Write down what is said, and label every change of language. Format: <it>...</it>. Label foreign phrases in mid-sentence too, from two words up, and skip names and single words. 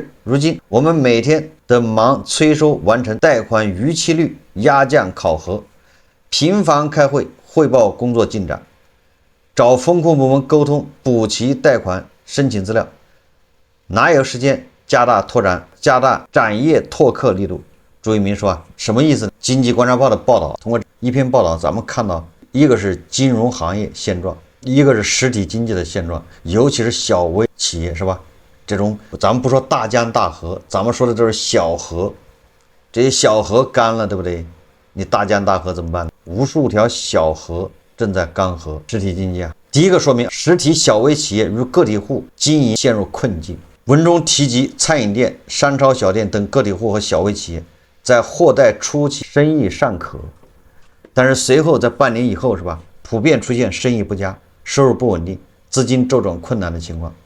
<zh>如今我們每天的忙催收完成貸款逾期率壓降考核，頻繁開會匯報工作進展，找風控部門溝通補齊貸款申請資料，哪有時間加大展業拓客力度？朱一鳴說，什麼意思呢？經濟觀察報的報道，通過一篇報道咱們看到，一個是金融行業現狀，一個是實體經濟的現狀，尤其是小微企業，是吧？這種咱們不說大江大河，咱們說的都是小河，這些小河乾了，对不对？你大江大河怎麼辦？无數條小河正在乾涸，實體經濟啊。第一個說明實體小微企業與個體戶經營陷入困境。文中提及餐飲店、商超小店等個體戶和小微企業在获貸初期生意尚可，但是隨後在半年以後，是吧，普遍出現生意不佳、收入不穩定、資金周轉困難的情況。</zh>